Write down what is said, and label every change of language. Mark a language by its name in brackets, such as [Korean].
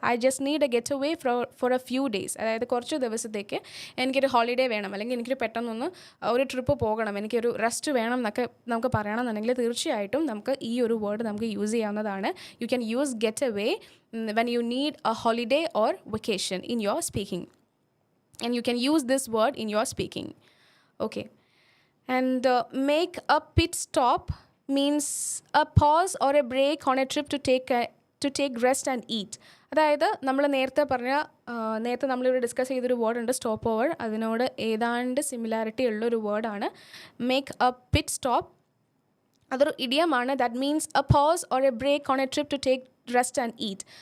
[English] I just need a getaway for a few days. [Malayalam] അതായത് കുറച്ച് ദിവസത്തേക്ക് എനിക്കൊരു ഹോളിഡേ വേണം അല്ലെങ്കിൽ എനിക്കൊരു പെട്ടെന്നൊന്ന് ഒരു ട്രിപ്പ് പോകണം, എനിക്കൊരു റെസ്റ്റ് വേണം എന്നൊക്കെ നമുക്ക് പറയണമെന്നുണ്ടെങ്കിൽ തീർച്ചയായിട്ടും നമുക്ക് ഈ ഒരു വേർഡ് നമുക്ക് യൂസ് ചെയ്യാവുന്നതാണ്. [English] You can use getaway when you need a holiday or vacation in your speaking. And you can use this word in your speaking. Okay. And make a pit stop means a pause or a break on a trip to take rest and eat. [Malayalam] അതായത് നമ്മൾ നേരത്തെ നമ്മളിവിടെ discuss ചെയ്തൊരു word ഉണ്ട് stop over. അതിനോട് ഏതാണ്ട് similarity ഉള്ളൊരു വേർഡാണ് മേക്ക് എ പിറ്റ് സ്റ്റോപ്പ്. അതൊരു ഇഡിയമാണ്. [English] That means a pause or a break on a trip to take rest and eat.